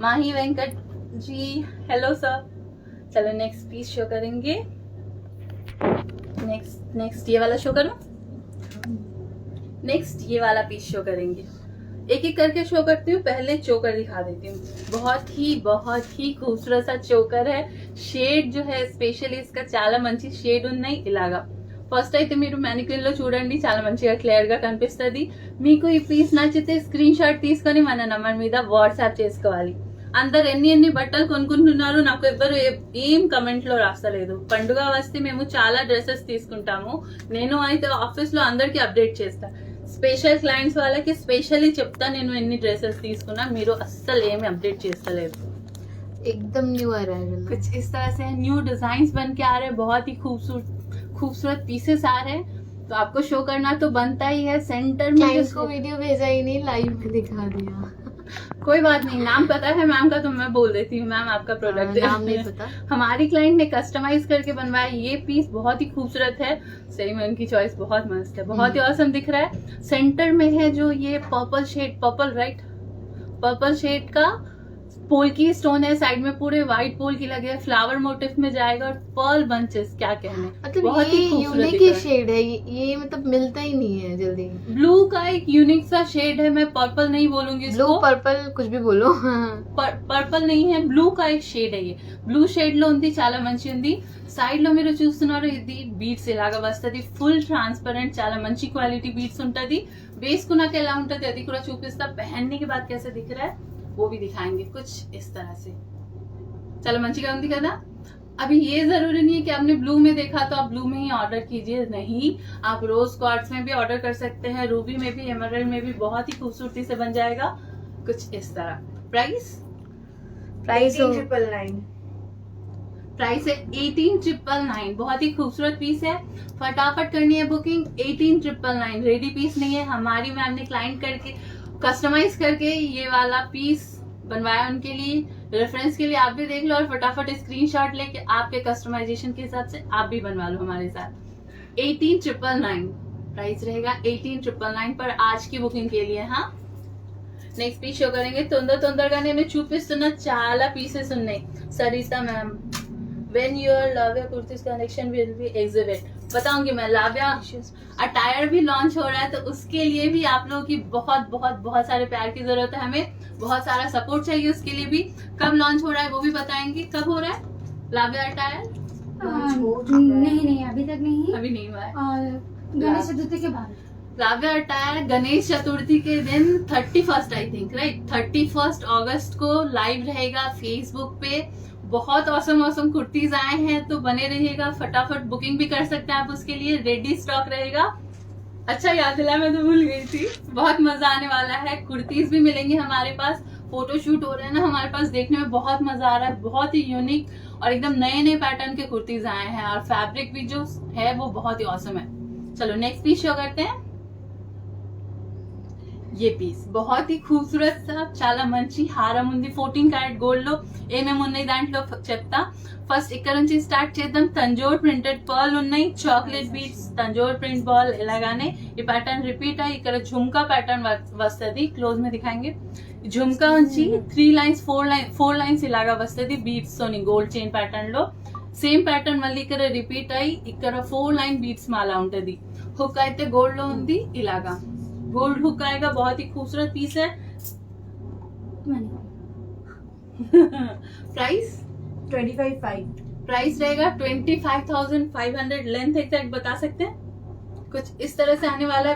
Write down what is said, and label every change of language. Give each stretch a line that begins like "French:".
Hindi: माही Venkat ji hello sir. चलो next piece show करेंगे। Next ये वाला शो करूं? नेक्स्ट ये वाला पीस शो करेंगे। एक एक करके शो करती हूँ, पहले चोकर दिखा देती हूँ। बहुत ही खूबसूरत सा चोकर है।
Telugu: షేడ్
Hindi: जो है
Telugu: స్పెషల్లీ
Hindi: इसका
Telugu: చాలా మంచి షేడ్ ఉన్నాయి ఇలాగా। ఫస్ట్ అయితే మీరు మ్యానిక్యూర్ లో చూడండి, చాలా మంచిగా క్లియర్ గా కనిపిస్తుంది। మీకు ఈ పీస్ నచ్చితే స్క్రీన్ షాట్ తీసుకొని మన నంబర్ మీద వాట్సాప్ చేసుకోవాలి। అందరు ఎన్ని బట్టలు కొనుక్కుంటున్నారు, నాకు ఎవ్వరు ఏం కమెంట్ లో రాస్తలేదు। పండుగ వస్తే మేము చాలా డ్రెస్సెస్ తీసుకుంటాము, నేను అయితే ఆఫీస్ లో అందరికి అప్డేట్ చేస్తా। స్పెషల్ క్లయింట్స్ వాళ్ళకి స్పెషల్లీ చెప్తా నేను ఎన్ని డ్रेसेस తీసుకున్నా, మీరు అస్సలు ఏమి అప్డేట్ చేస్తలేరు।
Hindi: एकदम न्यू अराइवल। कुछ इस तरह से न्यू डिजाइन्स बन के आ रहे हैं, बहुत ही खूबसूरत पीसेस आ रहे हैं, तो आपको शो करना तो बनता ही है। सेंटर में क्लाइंट को वीडियो भेजा ही नहीं, लाइव में दिखा दिया। कोई बात नहीं, नाम पता है मैम का तो मैं बोल देती हूँ, मैम आपका प्रोडक्ट नाम नहीं पता। हमारी क्लाइंट ने कस्टमाइज करके बनवाया। ये पीस बहुत ही खूबसूरत है, सही में उनकी चॉइस बहुत मस्त है, बहुत ही औसम दिख रहा है। सेंटर में है जो ये पर्पल शेड, पर्पल शेड का पोल की स्टोन है, साइड में पूरे व्हाइट पोल की लगे है, फ्लावर मोटिव में जाएगा और पर्ल बंचेस, क्या कहने, मतलब बहुत ये ही खूबसूरत यूनिक दिख ही रहा है। शेड है ये, मतलब मिलता ही नहीं है जल्दी। ब्लू का एक यूनिक सा शेड है, मैं पर्पल नहीं बोलूंगी ब्लू इसको, पर्पल कुछ भी बोलो। పర్పల్ नहीं है, బ్లూ का एक షేడ్ है।
Telugu: ये బ్లూ షేడ్ లో ఉంది, చాలా మంచి ఉంది। సైడ్ లో మీరు చూస్తున్నారు, ఇది బీడ్స్ ఇలాగా వస్తది, ఫుల్ ట్రాన్స్పరెంట్, చాలా మంచి క్వాలిటీ బీడ్స్ ఉంటది। వేసుకున్నాక ఎలా ఉంటది అది కూడా చూపిస్తా,
Hindi: पहनने के बाद कैसे दिख रहा है वो भी दिखाएंगे कुछ इस तरह से। चलो
Telugu: మంచిగా ఉంది కదా।
Hindi: अभी ये जरूरी नहीं है कि आपने ब्लू में देखा तो आप ब्लू में ही ऑर्डर कीजिए, नहीं, आप रोज क्वार्ट्स में भी ऑर्डर कर सकते हैं, रूबी में भी, एमरल्ड में भी बहुत ही खूबसूरती से बन जाएगा कुछ इस तरह। प्राइस 18,999। प्राइस है 18,999। बहुत ही खूबसूरत पीस है, फटाफट करनी है बुकिंग। 18,999 रेडी पीस नहीं है, हमारी मैम ने क्लाइंट करके कस्टमाइज करके ये वाला पीस बनवाया उनके लिए। रेफरेंस के लिए आप भी देख लो और फटाफट स्क्रीनशॉट लेके आपके कस्टमाइजेशन के हिसाब से आप भी बनवा लो हमारे साथ। 18,999 प्राइस रहेगा, 18,999 पर आज की बुकिंग के लिए। हाँ,
Telugu: నెక్స్ట్ పీస్ షో కरेंगे। తొందరగా నేను చూపిస్తున్న చాలా పీసెస్ ఉన్నాయి।
Hindi: सरिता ma'am,
English: when your
Hindi: लाव्या kurtis collection
English: will be exhibit,
Hindi: बताऊंगी मैं। लाव्या अटायर भी लॉन्च हो रहा है, तो उसके लिए भी आप लोगों की बहुत सारे प्यार की जरूरत है, हमें बहुत सारा सपोर्ट चाहिए उसके लिए भी। कब लॉन्च हो रहा है वो भी बताएंगे, कब हो रहा है लाव्या अटायर? नहीं अभी तक नहीं, अभी नहीं हुआ है, और गणेश चतुर्थी के बाद। लाव्या अटायर गणेश चतुर्थी के दिन 31st आई थिंक, राइट, 31 अगस्त को लाइव रहेगा फेसबुक पे। बहुत औसम कुर्तीज आए हैं, तो बने रहिएगा, फटाफट बुकिंग भी कर सकते हैं आप उसके लिए, रेडी स्टॉक रहेगा। अच्छा याद दिलाया, मैं तो भूल गई थी। बहुत मजा आने वाला है, कुर्तीज भी मिलेंगे हमारे पास, फोटोशूट हो रहे हैं ना हमारे पास, देखने में बहुत मजा आ रहा है। बहुत ही यूनिक और एकदम नए पैटर्न के कुर्तीज आए हैं, और फैब्रिक भी जो है वो बहुत ही औसम है। चलो नेक्स्ट पीस शो करते हैं। ये पीस बहुत ही खूबसूरत सा,
Telugu: చాలా మంచి హారం ఉంది, 14 క్యారెట్ గోల్డ్ లో ఏమేమి ఉన్నాయి దాంట్లో చెప్తా। ఫస్ట్ ఇక్కడ నుంచి స్టార్ట్ చేద్దాం। తంజోర్ ప్రింటెడ్ పర్ల్ ఉన్నాయి, chocolate beads, Tanjore print ball, ఇలాగానే ఈ ప్యాటర్న్ రిపీట్ అయ్యి ఇక్కడ झुमका पैटर्न వస్తది।
Hindi: క్లోజ్ में दिखाएंगे।
Telugu: झुमका నుంచి 3 లైన్స్ 4 లైన్స్ ఇలాగా వస్తది బీడ్స్ తోని, గోల్డ్ చైన్ ప్యాటర్న్ లో। సేమ్ ప్యాటర్న్ మళ్ళీ ఇక్కడ రిపీట్ అయ్యి ఇక్కడ 4 లైన్ బీడ్స్ మాల ఉంటది। హుక్ అయితే గోల్డ్ లో ఉంది, ఇలాగా
Hindi: गोल्ड हुक आएगा, बहुत ही खूबसूरत पीस है। प्राइस 25,500। प्राइस रहेगा 25,500। लेंथ एग्जैक्ट बता सकते हैं? कुछ इस तरह से आने वाला है।